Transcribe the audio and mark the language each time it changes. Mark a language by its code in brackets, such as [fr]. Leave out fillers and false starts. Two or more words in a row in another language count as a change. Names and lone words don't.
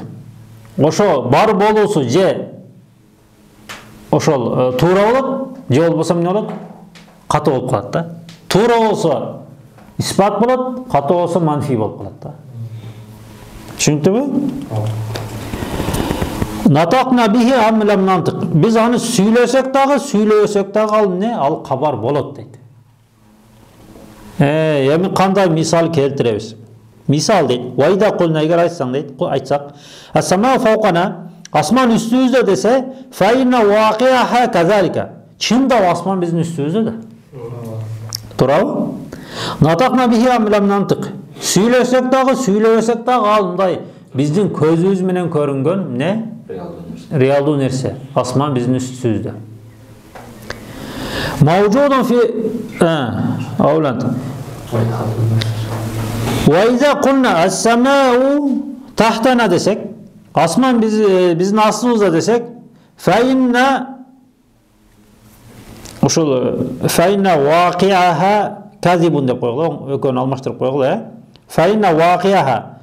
[ky] Ошо бар болуусу же ошол туура болот, же болбосо эмне болот? Катуу болуп калат да. Туура болсо исбат болот, катуу болсо манфи болуп калат да. [ar] Түшүнүктүбү? نطقنا به أم لم ننطق. [ky] Биз аны сүйлөсөк дагы ал эмне? Ал кабар болот дейт. Эми кандай мисал келтиребиз? Мисал дейт. [ar] وإذا قلنا [ky] эгер айтсаң дейт, айтсак, [ar] السماء فوقنا, [ky] асман үстүбүздө десе, [ar] فإن واقعها كذلك. [ky] Чындап асман биздин үстүбүздө да. [ar] Туурабы? نطقنا به أم لم ننطق. [ky] Сүйлөсөк дагы, сүйлөбөсөк дагы ал мындай биздин көзүбүз менен көрүнгөн эмне? Реалдуу нерсе. Асман биздин үстүбүздө. [ar] موجود في الواقع. وإذا قلنا السماء تحتنا [ky] десек, асман биздин астыбызда десек, фаинна ошол [ar] فإن واقعها كاذب [ky] деп койгула, экөөнү алмаштырып койгула, [ar] فإن واقعها.